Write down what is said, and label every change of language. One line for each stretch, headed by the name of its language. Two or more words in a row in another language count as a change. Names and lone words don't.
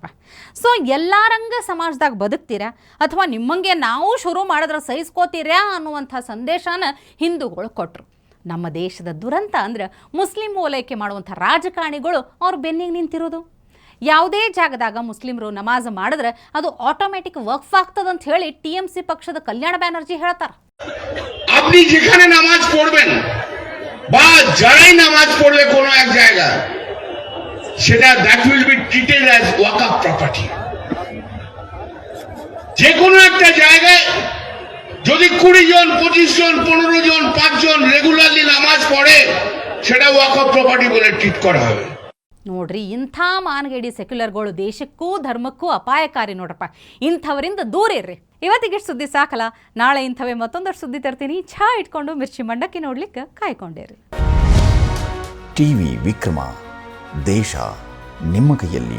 Kannada: ಸೊ ಎಲ್ಲಾರಂಗ ಸಮಾಜದಾಗ ಬದುಕ್ತೀರಾ ಅಥವಾ ನಿಮ್ಮಂಗೆ ನಾವು ಶುರು ಮಾಡಿದ್ರೆ ಸಹಿಸ್ಕೋತೀರಾ ಅನ್ನುವಂಥ ಸಂದೇಶನ ಹಿಂದೂಗಳು ಕೊಟ್ಟರು. ನಮ್ಮ ದೇಶದ ದುರಂತ ಅಂದ್ರೆ ಮುಸ್ಲಿಂ ಓಲೈಕೆ ಮಾಡುವಂಥ ರಾಜಕಾರಣಿಗಳು ಅವ್ರ ಬೆನ್ನಿಗೆ ನಿಂತಿರೋದು. ಯಾವುದೇ ಜಾಗದಾಗ ಮುಸ್ಲಿಮರು ನಮಾಜ್ ಮಾಡಿದ್ರೆ ಅದು ಆಟೋಮೆಟಿಕ್ ವಕ್ಫ್ ಆಗ್ತದಂತ ಹೇಳಿ TMC ಪಕ್ಷದ ಕಲ್ಯಾಣ ಬ್ಯಾನರ್ಜಿ ಹೇಳ್ತಾರೆ.
Bangla: আপনি যেখানে নামাজ পড়বেন বা যারাই নামাজ পড়বে কোনো এক জায়গা, সেটা
English: that will be treated as waqf property.
Bangla: যে কোনো একটা জায়গায় যদি 20 জন 25 জন 15 জন 5 জন রেগুলারলি নামাজ পড়ে, সেটা
English: waqf property
Bangla: বলে ট্রিট করা হবে।
Kannada: ನೋಡ್ರಿ, ಇಂಥ ಮಾನಗೇಡಿ ಸೆಕ್ಯುಲರ್ಗಳು ದೇಶಕ್ಕೂ ಧರ್ಮಕ್ಕೂ ಅಪಾಯಕಾರಿ ನೋಡ್ರಪ್ಪ. ಇಂಥವರಿಂದ ದೂರ ಇರ್ರಿ. ಇವತ್ತಿಗೆ ಸುದ್ದಿ ಸಾಕಲ್ಲ, ನಾಳೆ ಇಂಥವೇ ಮತ್ತೊಂದಷ್ಟು ಸುದ್ದಿ ತರ್ತೀನಿ. ಚಹಾ ಇಟ್ಕೊಂಡು ಮಿರ್ಚಿ ಮಂಡಕ್ಕಿ ನೋಡ್ಲಿಕ್ಕೆ ಕಾಯ್ಕೊಂಡಿರಿ. ಟಿವಿ ವಿಕ್ರಮ, ದೇಶ ನಿಮ್ಮ ಕೈಯಲ್ಲಿ.